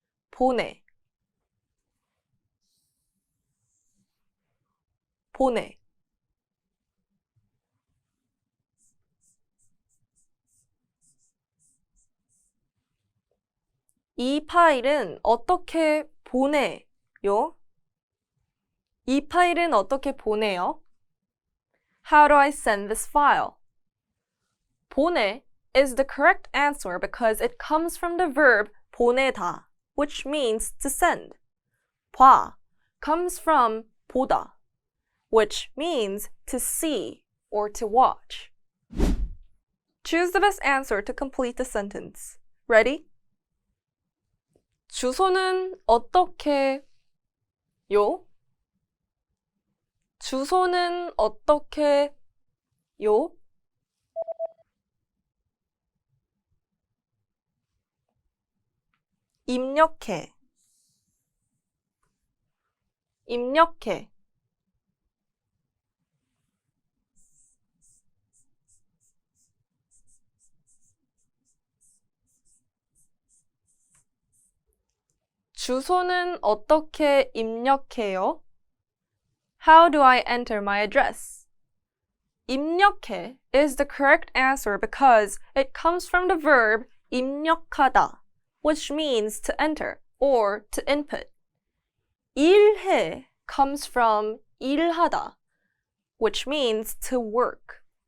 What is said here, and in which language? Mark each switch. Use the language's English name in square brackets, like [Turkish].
[Korean] 보내 보내 이 파일은 어떻게 보내요? 이 파일은 어떻게 보내요? [English] How do I send this file? 보내 is the correct answer because it comes from the verb 보내다, which means to send. 봐 comes from 보다, which means to see or to watch. Choose the best answer to complete the sentence. Ready? [Korean] 주소는 어떻게 요? 주소는 어떻게 요? 입력해 입력해 주소는 어떻게 입력해요? [English] How do I enter my address? 입력해 is the correct answer because it comes from the verb 입력하다, which means to enter or to input. 일해 comes from 일하다, which means to work.